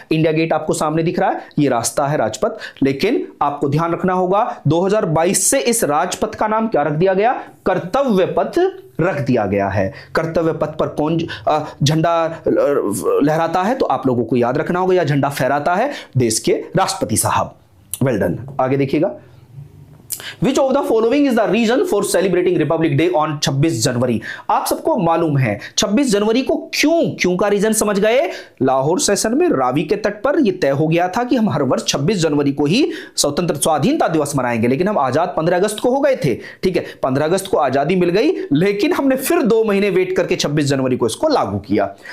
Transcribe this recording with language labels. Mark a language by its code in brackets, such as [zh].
[hi] India gate आपको सामने दिख रहा है, ये रास्ता है राजपथ। लेकिन आपको ध्यान रखना होगा 2022 से इस राजपथ का नाम क्या रख दिया गया? कर्तव्य पथ रख दिया गया है। कर्तव्य पथ पर कौन झंडा लहराता है? तो आप लोगों को याद रखना होगा, या झंडा फहराता है देश के राष्ट्रपति साहब। [en] Well done. [hi] आगे देखिएगा। [en] Which of the following is the reason for celebrating Republic Day on 26 January? [hi] आप सबको मालूम है 26 जनवरी को क्यों का रीजन समझ गए? लाहौर सेशन में रावी के तट पर यह तय हो गया था कि हम हर वर्ष 26 जनवरी को ही स्वतंत्र स्वाधीनता दिवस मनाएंगे, लेकिन हम आजाद 15 अगस्त को हो गए थे। ठीक है, 15 अगस्त को आजादी मिल गई, लेकिन हमने फिर 2 महीने वेट करके 26 जनवरी को इसको लागू किया।